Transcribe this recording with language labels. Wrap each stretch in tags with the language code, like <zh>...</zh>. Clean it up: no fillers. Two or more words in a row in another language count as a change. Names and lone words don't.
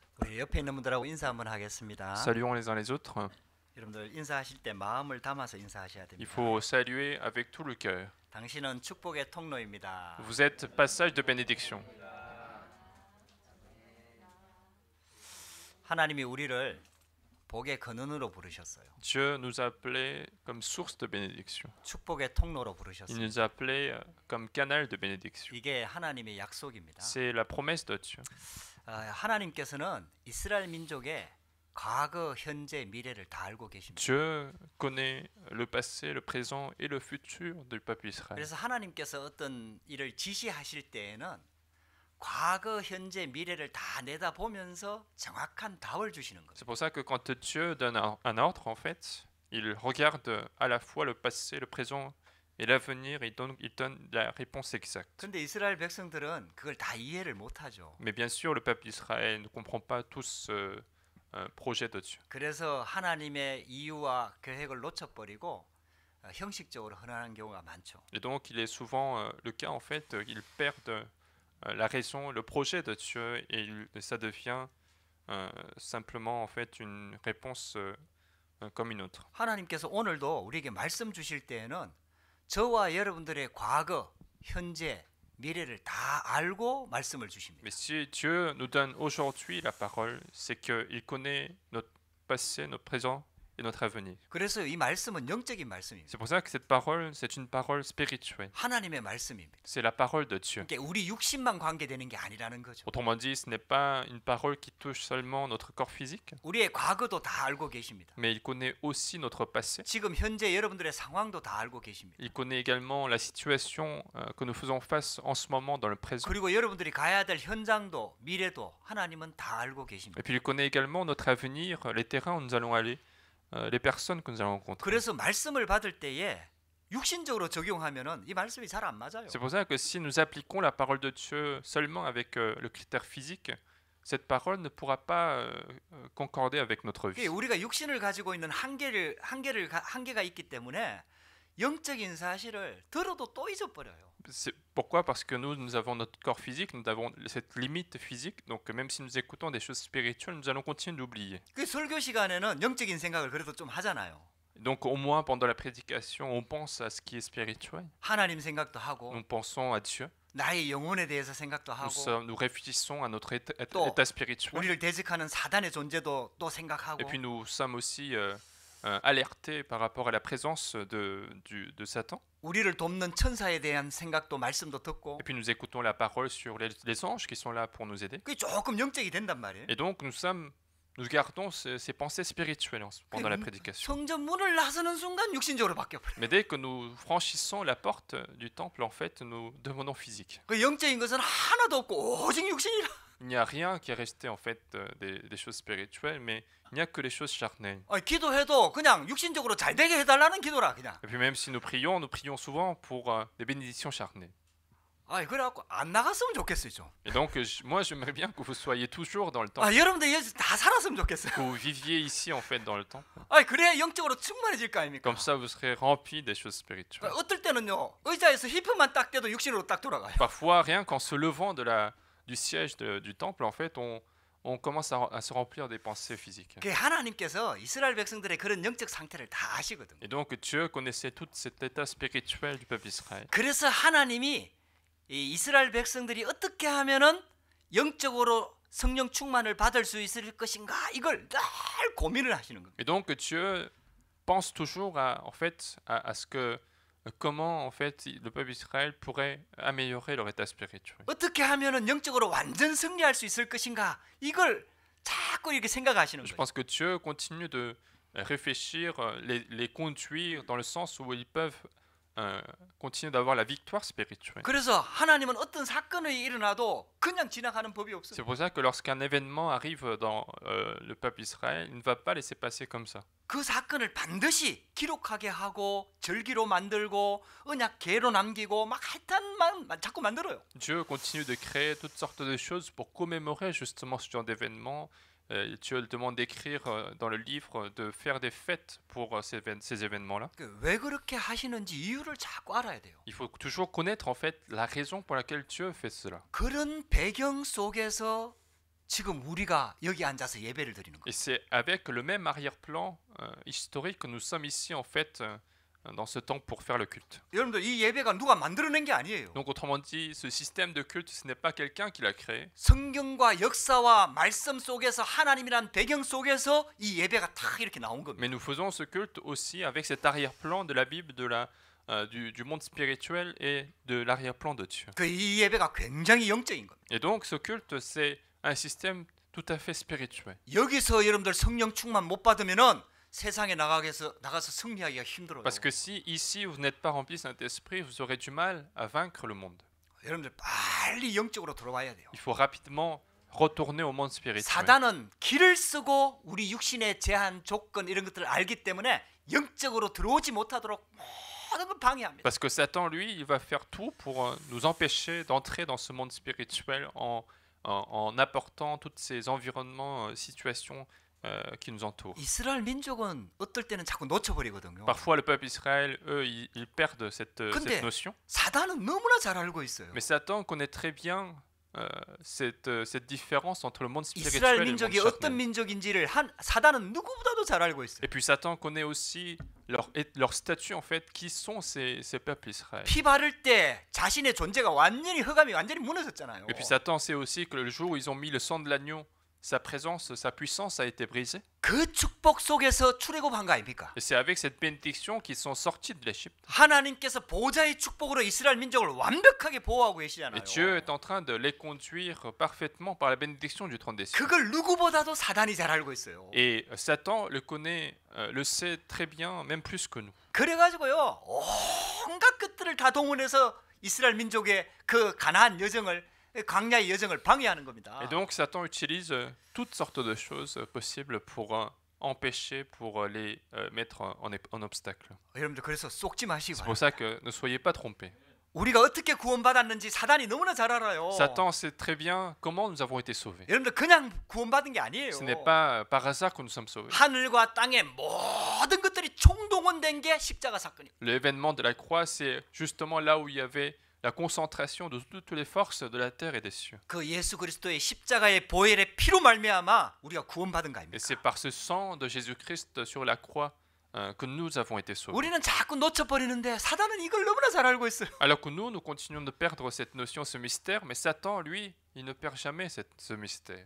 <ko>옆에 있는 분들하고 인사 한번 하겠습니다.</ko> <fr>Saluons les uns les autres.</fr> <ko>여러분들 인사하실 때 마음을 담아서 인사하셔야</ko> <fr>Il</fr> <ko>됩니다.</ko> <fr>faut saluer avec tout le cœur.</fr> <ko>당신은 축복의 통로입니다.</ko> <fr>Vous êtes passage de bénédiction.</fr> <ko>하나님이 우리를 복의 근원으로 부르셨어요.</ko> <fr>Dieu nous a appelés comme source de bénédiction.</fr> <ko>축복의 통로로</ko> <fr>Il</fr> <ko>부르셨어요.</ko> <fr>nous a appelés comme canal de bénédiction.</fr> <ko>이게 하나님의 약속입니다.</ko> <fr>C'est la promesse de Dieu.</fr> <ko>하나님께서는 이스라엘 민족의 과거, 현재, 미래를 다 알고 계십니다.</ko> <fr>Dieu connaît le passé, le présent et le futur du peuple Israël.</fr> <ko>그래서 하나님께서 어떤 일을 지시하실 때에는 과거, 현재, 미래를 다 내다보면서 정확한 답을 주시는 거예요.</ko> <fr>C'est pour ça que quand Dieu donne un ordre, en fait, il regarde à la fois le passé, le présent et l'avenir, et il donne la réponse exacte.</fr> <ko>근데 이스라엘 백성들은 그걸 다 이해를 못하죠.</ko> <fr>Mais bien sûr, le peuple d'Israël ne comprend pas tout ce projet de Dieu.</fr> <ko>그래서 하나님의 이유와 계획을 놓쳐버리고 형식적으로 헌안하는 경우가 많죠.</ko> <fr>Et donc, il est souvent le cas, en fait, ils perdent la raison, le projet de Dieu, et ça devient simplement, en fait, une réponse comme une autre.</fr> <ko>하나님께서 오늘도 우리에게 말씀 주실 때에는 저와 여러분들의 과거, 현재, 미래를 다 알고 말씀을 주십니다.</ko> <fr>Mais si Dieu nous donne aujourd'hui la parole, c'est qu'il connaît notre passé, notre présent et notre avenir.</fr> <ko>그래서 이 말씀은 영적인 말씀입니다.</ko> <fr>C'est pour ça que cette parole, c'est une parole spirituelle.</fr> <ko>하나님의 말씀입니다.</ko> <fr>C'est la parole de Dieu.</fr> <ko>그러니까 우리 육신만 관계되는 게 아니라는 거죠.</ko> <fr>Autrement dit, ce n'est pas une parole qui touche seulement notre corps physique,</fr> <ko>우리의 과거도 다 알고 계십니다.</ko> <fr>mais il connaît aussi notre passé.</fr> <ko>지금 현재 여러분들의 상황도 다 알고 계십니다.</ko> <fr>Il connaît également la situation que nous faisons face en ce moment dans le présent.</fr> <ko>그리고 여러분들이 가야 될 현장도 미래도 하나님은 다 알고 계십니다.</ko> <fr>Et puis il connaît également notre avenir, les terrains où nous allons aller, les personnes que nous allons rencontrer.</fr> <ko>그래서 말씀을 받을 때에 육신적으로 적용하면은 이 말씀이 잘 안 맞아요.</ko> <fr>C'est pour ça que si nous appliquons la parole de Dieu seulement avec le critère physique, cette parole ne pourra pas concorder avec notre vie.</fr> <ko>우리가 육신을 가지고 있는 한계가 있기 때문에 영적인 사실을 들어도 또 잊어버려요.</ko> <fr>C'est pourquoi? Parce que nous avons notre corps physique, nous avons cette limite physique, donc même si nous écoutons des choses spirituelles, nous allons continuer d'oublier.</fr> <ko>그 설교 시간에는 영적인 생각을 그래도 좀 하잖아요.</ko> <fr>Donc au moins pendant la prédication, on pense à ce qui est spirituel.</fr> <ko>하나님 생각도 하고</ko> <fr>Nous pensons à Dieu.</fr> <ko>나의 영혼에 대해서 생각도 하고</ko> <fr>Nous réfléchissons à notre</fr> <ko>또</ko> <fr>état spirituel.</fr> <ko>우리를 대적하는 사단의 존재도 또 생각하고</ko> <fr>Et puis nous sommes aussi alertés par rapport à la présence de Satan.</fr> <ko>우리를 돕는 천사에 대한 생각도 말씀도 듣고</ko> <fr>Et puis nous écoutons la parole sur les anges qui sont là pour nous aider.</fr> <ko>그게 조금 영적이 된단 말이에요.</ko> <fr>Et donc nous gardons ces pensées spirituelles pendant la prédication.</fr> <ko>성전 문을 나서는 순간 육신적으로 바뀌어버려요.</ko> <fr>Mais dès que nous franchissons la porte du temple, en fait, nous devenons physique.</fr> <ko>그 영적인 것은 하나도 없고 오직 육신이라.</ko> <fr>Il n'y a rien qui est resté en fait des choses spirituelles, mais il n'y a que les choses charnelles.</fr> <ko>기도해도 그냥 육신적으로 잘 되게 해달라는 기도라 그냥.</ko> <fr>Et puis même si nous prions souvent pour des bénédictions charnelles.</fr> <ko>그래갖고 안 나갔으면 좋겠어요 좀.</ko> <fr>Et donc moi j'aimerais bien que vous soyez toujours dans le temple,</fr> <ko>여러분들 여기서 다 살았으면 좋겠어요.</ko> <fr>que vous viviez ici en fait dans le temple.</fr> <ko>그래야 영적으로 충만해질 거 아닙니까?</ko> <fr>Comme ça vous serez remplis des choses spirituelles.</fr> <ko>어떨 때는요 의자에서 힙만 딱 떼도 육신으로 딱 돌아가요.</ko> <fr>Parfois rien qu'en se levant du siège du temple, en fait, on commence à se remplir des pensées physiques.</fr> <ko>하나님께서 이스라엘 백성들의 그런 영적 상태를 다 아시거든요.</ko> <fr>Et donc Dieu connaissait tout cet état spirituel du peuple d'Israël.</fr> <ko>그래서 하나님이 이 이스라엘 백성들이 어떻게 하면은 영적으로 성령 충만을 받을 수 있을 것인가 이걸 늘 고민을 하시는 겁니다.</ko> <fr>Et donc Dieu pense toujours à ce que comment en fait le peuple d'Israël pourrait améliorer leur état spirituel.</fr> <ko>어떻게 하면은 영적으로 완전 승리할 수 있을 것인가 이걸 자꾸 이렇게 생각하시는</ko> <fr>Je</fr> <ko>거예요.</ko> <fr>pense que Dieu continue de réfléchir, les conduire dans le sens où ils peuvent continuer d'avoir la victoire spirituelle.</fr> <ko>그래서 하나님은 어떤 사건이 일어나도 그냥 지나가는 법이 없어요.</ko> <fr>C'est pour ça que lorsqu'un événement arrive dans le peuple d'Israël, il ne va pas laisser passer comme ça.</fr> <ko>그 사건을 반드시 기록하게 하고 절기로 만들고 언약궤로 남기고 막 하여튼 자꾸 만들어요.</ko> <fr>Dieu continue de créer toutes sortes de choses pour commémorer justement ce genre d'événements. Dieu demande d'écrire dans le livre, de faire des fêtes pour ces événements-là.</fr> <ko>왜 그렇게 하시는지 이유를 자꾸 알아야 돼요.</ko> <fr>Il faut toujours connaître en fait la raison pour laquelle Dieu fait cela.</fr> <ko>그런 배경 속에서 지금 우리가 여기 앉아서 예배를 드리는 거예요.</ko> <fr>Et c'est avec le même arrière-plan historique que nous sommes ici en fait dans ce temps pour faire le culte.</fr> <ko>여러분들 이 예배가 누가 만들어낸 게 아니에요.</ko> <fr>Donc autrement dit, ce système de culte, ce n'est pas quelqu'un qui l'a créé,</fr> <ko>성경과 역사와 말씀 속에서 하나님이란 배경 속에서 이 예배가 다 이렇게 나온 겁니다.</ko> <fr>mais nous faisons ce culte aussi avec cet arrière-plan de la Bible, du monde spirituel et de l'arrière-plan de Dieu.</fr> <ko>그 이 예배가 굉장히 영적인 겁니다.</ko> <fr>Et donc ce culte, c'est un système tout à fait spirituel.</fr> <ko>여기서 여러분들 성령 충만 못 받으면은 세상에 나가서 승리하기가 힘들어요.</ko> <fr>Parce que si ici vous n'êtes pas rempli de Saint-Esprit, vous aurez du mal à vaincre le monde.</fr> <ko>여러분들 빨리 영적으로 들어와야 돼요.</ko> <fr>Il faut rapidement retourner au monde spirituel.</fr> <ko>사단은 길을 쓰고 우리 육신의 제한 조건 이런 것들을 알기 때문에 영적으로 들어오지 못하도록 모든 걸 방해합니다.</ko> <fr>Parce que Satan, lui, il va faire tout pour nous empêcher d'entrer dans ce monde spirituel en apportant tous ces environnements, situations qui nous entourent.</fr> <ko>이스라엘 민족은 어떨 때는 자꾸 놓쳐버리거든요.</ko> <fr>Parfois, le peuple Israël, eux, ils perdent cette notion.</fr> <ko>사단은 너무나 잘 알고 있어요.</ko> <fr>Mais Satan connaît très bien cette différence entre le monde</fr> <ko>이스라엘</ko> <fr>spirituel et le monde</fr> <ko>민족이 어떤</ko> <fr>charnel.</fr> <ko>민족인지를 사단은 누구보다도 잘 알고 있어요.</ko> <fr>Et puis Satan connaît aussi leur statut en fait, qui sont ces peuples Israël.</fr> <ko>피 바를 때 자신의 존재가 완전히 흑암이 완전히 무너졌잖아요.</ko> <fr>Et puis Satan sait aussi que le jour où ils ont mis le sang de l'agneau, sa présence, sa puissance a été brisée.</fr> <ko>그 축복 속에서 출애굽한 거 아닙니까?</ko> <fr>Et c'est avec cette bénédiction qu'ils sont sortis de l'Égypte.</fr> <ko>하나님께서 보좌의 축복으로 이스라엘 민족을 완벽하게 보호하고 계시잖아요.</ko> <fr>Et Dieu est en train de les conduire parfaitement par la bénédiction du trône des cieux.</fr> <ko>그걸 누구보다도 사단이 잘 알고 있어요.</ko> <fr>Et Satan le connaît, le sait très bien, même plus que nous.</fr> <ko>그래가지고요 온갖 것들을 다 동원해서 이스라엘 민족의 그 가나안 여정을 광야의 여정을 방해하는 겁니다.</ko> <fr>Et donc Satan utilise toutes sortes de choses possibles pour empêcher, pour les mettre en obstacle.</fr> <ko>여러분들 그래서 속지 마시기</ko> <fr>C'est pour</fr> <ko>바랍니다.</ko> <fr>ça que ne soyez pas trompés.</fr> <ko>우리가 어떻게 구원받았는지 사단이 너무나 잘 알아요.</ko> <fr>Satan sait très bien comment nous avons été sauvés.</fr> <ko>여러분들 그냥 구원받은 게 아니에요.</ko> <fr>Ce n'est pas par hasard que nous sommes sauvés.</fr> <ko>하늘과 땅의 모든 것들이 총동원된 게 십자가 사건이에요.</ko> <fr>L'événement de la croix, c'est justement là où il y avait la concentration de toutes les forces de la terre et des cieux.</fr> <ko>그 예수 그리스도의 십자가의 보혈의 피로 말미암아 우리가 구원받은 거</ko> <fr>Et</fr> <ko>아닙니까?</ko> <fr>c'est par ce sang de Jésus-Christ sur la croix que nous avons été sauvés.</fr> <ko>우리는 자꾸 놓쳐버리는데 사단은 이걸 너무나 잘 알고 있어요.</ko> <fr>Alors que nous continuons de perdre cette notion, ce mystère, mais Satan, lui, il ne perd jamais ce mystère.</fr>